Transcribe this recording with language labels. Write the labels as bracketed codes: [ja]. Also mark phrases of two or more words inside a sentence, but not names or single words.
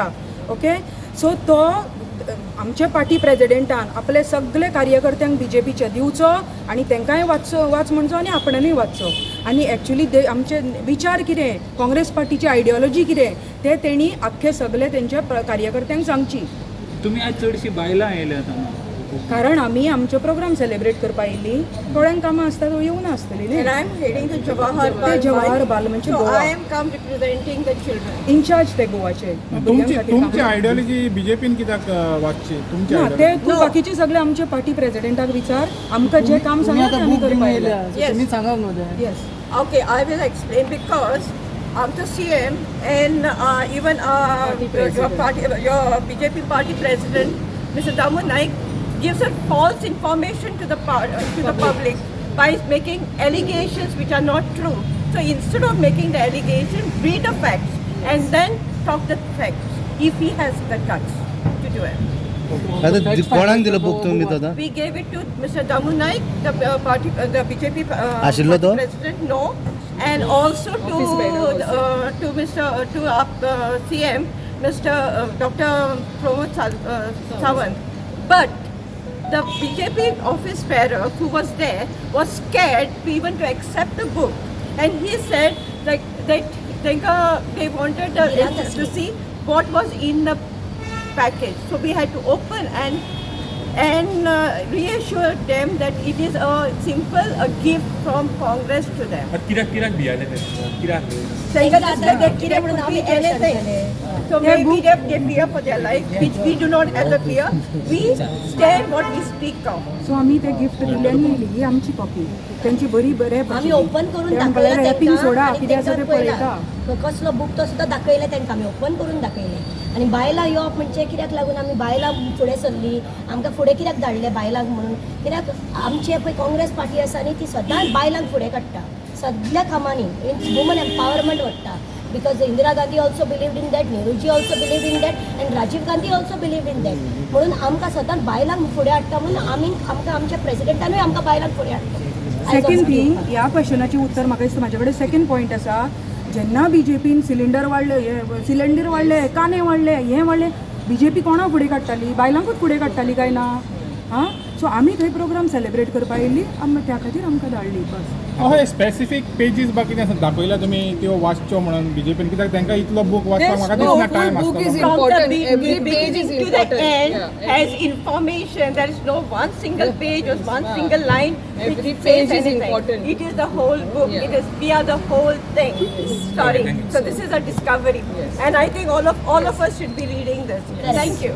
[kok] ओके सो तो आमचे [en] party presidentan [kok] आपले सगळे कार्यकर्त्यांक BJPचे दिवचो आनी तांकांय वाच म्हणचो आनी आपणानूय वाचचो आनी एक्चुली आमचे विचार कितें काँग्रेस [en] partychi ideology [kok] कितें ते तेणी आख्खे सगळे तेंच्या कार्यकर्त्यांक सांगची. तुम्ही आज चडशी बायलां आयल्यात हांगा कारण आमी आमचो [en] program celebrate [kok] करपा येयली थोड्यांक कामां आसता तो येवना आसतली न्ही. [en] And I am heading the जवाहर बाल मंच so गोवा I am come representing the children. [kok] इन्चार्ज ते गोवाचे तुमची आयडियोलॉजी बीजेपीन कित्याक वाचची तुमची ना ते तूं बाकीचे सगळे आमचे [en] party presidentak [kok] विचार आमकां जे काम सांगता तें आमी करपा येयले. [en] Yes. येस Okay, I will explain because after CM and even your BJP party president, Mr. Damu Naik, gives a false information to the public by making allegations which are not true. So instead of making the allegation, read the facts and then talk the facts if he has the guts to do it. [kok] आता कोणाक दिलो बूक तुम्ही दादा? [en] We gave it to Mr. Damu Naik, the BJP [kok] आशिल्लो तो? [en] president, no, and also to CM, Mr. Dr. Pramod Sawant. But the BJP office bearer who was there was scared even to accept the book, and he said like they wanted to see what was in the package. So we had to open and reassure them that it is a gift from Congress to them. [kok] कित्याक भियाले ते कित्याक [en] So maybe they fear for their life, which we do not have the fear. We stand what we speak of. [kok] सो आमी ते गिफ्ट दिल्ल्यानी ही आमची कॉपी तेंची बरी बरे आम्ही ओपन करून रॅपिंग दाखयलें सोडा तांकां कितें आसा ते पळयता. कसलो बुक तो सुद्दां दाखयलें तांकां आमी ओपन करून दाखयलें आनी बायलां येवप म्हणजे कित्याक लागून आमी बायलां फुडें सरली आमकां फुडें कित्याक धाडले बायलांक म्हणून कित्याक आमची पळय काँग्रेस पार्टी आसा न्ही ती सदांच बायलांक फुडें काडटा सगळ्या कामांनी [en] women empowerment [kok] वाडटा [en] because Indira Gandhi also believed in that, [kok] Nehruji also believed in that, and Rajiv Gandhi also believed in that. म्हणून आमकां सदांच बायलांक फुडें हाडटा म्हणून आमकां आमच्या प्रेसिडेंटानूय आमकां बायलांक फुडें हाडटा. [en] second thing [kok] ह्या क्वेश्चनाची उत्तर म्हाका दिसता म्हाजे कडेन [en] second point [kok] आसा. जेन्ना BJPन सिलिंडर वाडले कांदे वाडले हें वाडले BJP कोणा फुडें काडटाली बायलांकूच फुडें काडटाली काय ना हां सो आमी थंय [en] program celebrate [kok] करपा येयल्ली त्या खातीर आमकां धाडली बस हय [en] specific pages [kok] बाकी कितें आसा दाखयला तुमी त्यो वाचच्यो म्हणून बीजेपीन कित्याक तांकां इतलो बूक वाचपाक म्हाका दिसना टायम [en] book is [kok] आसतलो [en] From the important. Every page is beginning to the important. end Yeah, has information. There is no one single page or one single line which Every says page is anything. important. It is the whole book. Yeah. It is we are the whole thing. Sorry. Thank you. So this is a discovery, Yes. and I think all of us should be reading this.